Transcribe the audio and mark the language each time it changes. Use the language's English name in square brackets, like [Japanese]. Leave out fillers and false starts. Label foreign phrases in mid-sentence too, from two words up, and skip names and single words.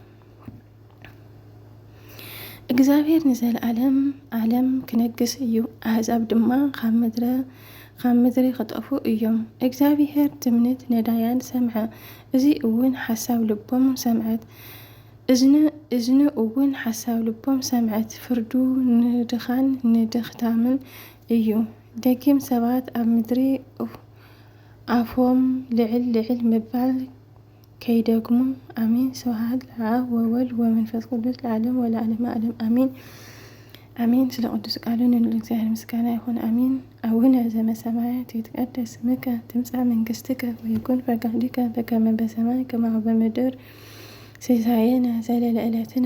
[Tigrinya] እግዚአብሔር ንዘለዓለም ዓለም ክነግስ እዩ፣ ኣሕዛብ ድማ ካብ ምድሪ ክጠፉ እዮም። እግዚአብሔር ትምኒት ነዳያን ሰምዐ፣ እዚ እውን ሓሳብ ልቦም ሰምዐት እዝኒ እውን ሓሳብ ልቦም ሰምዐት። ፍርዱ ንድኻን ንድኽታምን እዩ። ደጊም ሰባት ኣብ ምድሪ ኣፎም ልዕል ምባል ከይደግሙ። [Geez] አሚን። ስብሐት ለአብ ወወልድ ወመንፈስ ቅዱስ ለዓለም ወለዓለመ ዓለም አሚን አሚን። [Amharic] ስለ ቅዱስ ቃሉ ንልዑል እግዚአብሔር ምስጋና ይሁን። [Geez] አሚን። አቡነ ዘበሰማያት ይትቀደስ ስምከ ትምጻእ መንግሥትከ ወይኩን ፈቃድከ በከመ በሰማይ ከማሁ በምድር ሲሳየነ ዘለለ ዕለትነ